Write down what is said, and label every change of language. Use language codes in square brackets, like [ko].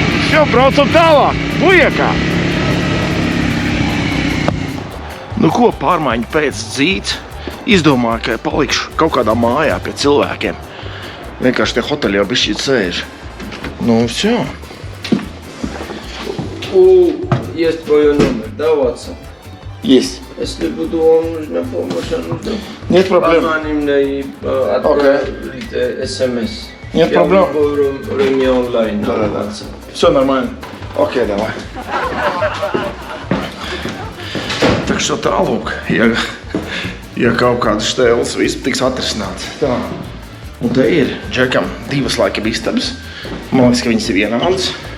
[lv] Šo braucam tālāk, Bujekā. Nu ko, pārmaiņu pēc dzīts. Izdomāju, ka palikšu kaut kādā mājā pie cilvēkiem. Vienkārši tie hoteļi jau bišķīt sēž. [ru] Nu, все. Есть твой номер, да, WhatsApp? Есть. Если буду вам нужна помощь, нужно. Нет проблем. Позвони мне и отправите смс. Нет проблем. Я в любое время онлайн на WhatsApp. Все нормально. Окей, давай. Так что [lv] tālūk, ja kaut kādas štēles viss tiks atrisināts. Tā. Un te ir Džekam 2 laikam istabas. Man liekas, ka viņas ir vienādas.